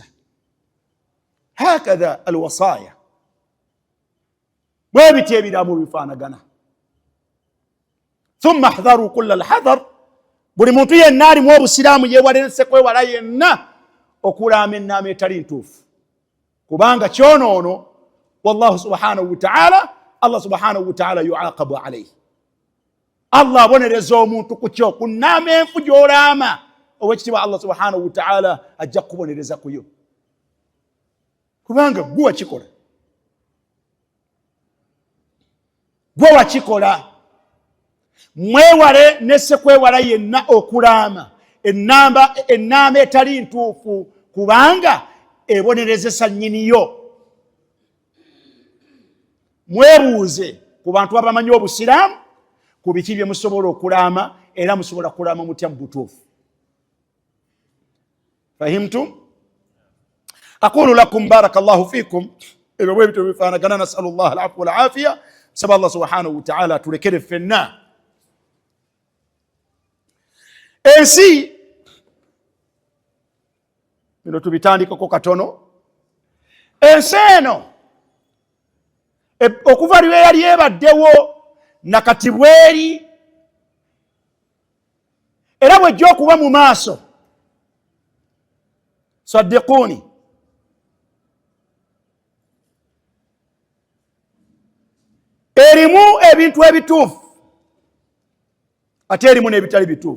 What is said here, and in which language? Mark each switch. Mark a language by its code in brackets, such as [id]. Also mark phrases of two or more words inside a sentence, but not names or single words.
[ar] هكذا الوصايا, [lg] bwe biti ebiraamo bifaanagana. [ar] ثم احذروا كل الحذر, [lg] buli muntu yenna alimu obusiraamu yeewalese kwewala yenna okulaama ennaama etali ntuufu, kubanga kyonoono [ar] والله سبحانه وتعالى, الله سبحانه وتعالى يعاقب عليه. [lg] Allah abonereza omuntu ku kyo, ku nnaama enfu gy'olaama, owekitiibwa [ar] الله سبحانه وتعالى [lg] ajja kubonereza kuyo, kubanga gwe wakikola, gwe wakikola. Mwewale nesse kwewala yenna okulaama ennaama etali ntuufu, kubanga ebonerezesa nnyiniyo. Mwebuuze ku bantu abamanyi obusiraamu ku biki bye musobola okulaama era musobola kulaama mutya mu butuufu. [ar] فهمتم? أقول لكم بارك الله فيكم. [lg] Ebyo bwe bityo bifaanagana. [ar] نسأل الله العفو والعافية. Saba الله سبحانه وتعالى [lg] atulekere ffenna. Ensi bino tubitandikako katono. Ensi eno okuva lwe yali ebaddewo nakati bweri era bwejja okuba mu maaso, saddiquni, erimu ebintu ebituufu ate erimu n'ebitali bituufu.